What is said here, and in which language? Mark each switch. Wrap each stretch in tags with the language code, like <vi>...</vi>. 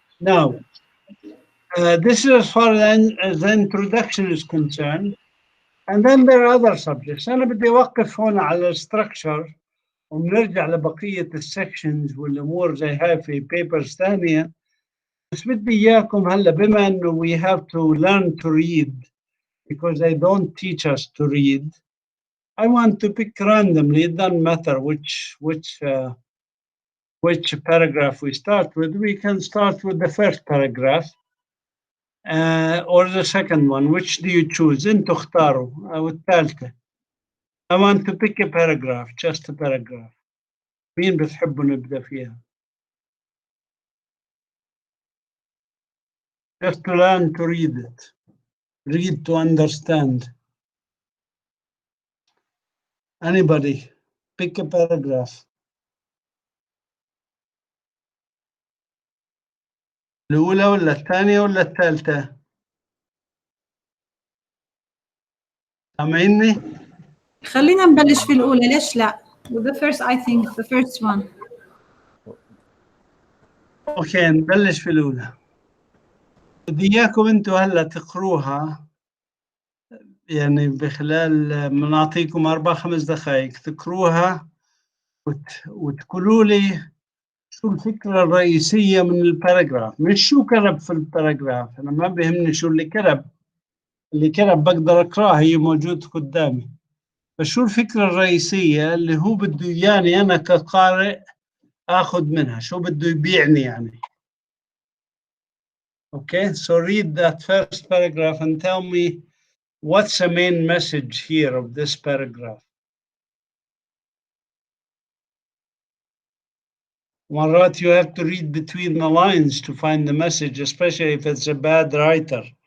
<en>Now, this is as far as the introduction is concerned. And then there are other subjects.</en> <ar>أنا بدي أوقف هنا على structure ونرجع لبقية السكشنز والأمور زي هاي في papers ثانية. بس بدي إياكم هلا بما إنه</ar> <en>we have to learn to read because they don't teach us to read. I want to pick randomly. It doesn't matter which paragraph we start with. We can start with the first paragraph or the second one. Which do you choose?</en> <ar>أنتوا اختاروا أو الثالثة.</ar> <en>I want to pick a paragraph, just a paragraph.</en> <ar>مين بتحبوا نبدأ فيها؟</ar> <en>Just to learn to read it. Read to understand. Anybody, pick a paragraph.</en> <ar>الأولى ولا الثانية ولا الثالثة؟ سامعيني؟ خلينا نبلش في الأولى، ليش لا؟</ar> <en>With the first, I think the first one.</en> <ar>أوكي نبلش في الأولى. بدي إياكم أنتوا هلا تقروها يعني بخلال منعطيكم 4-5 دقائق تقروها وتقولوا لي شو الفكرة الرئيسية من الباراجراف، مش شو كتب في الباراجراف. أنا ما بيهمني شو اللي كتب بقدر أقراه، هي موجود قدامي. فشو الفكرة الرئيسية اللي هو بده يعني أنا كقارئ أخذ منها، شو بده يبيعني يعني.</ar> <en>Okay, so read that first paragraph and tell me what's the main message here of this paragraph.</en> <ar>مرات</ar> <en>you have to read between the lines to find the message, especially if it's a bad writer.</en>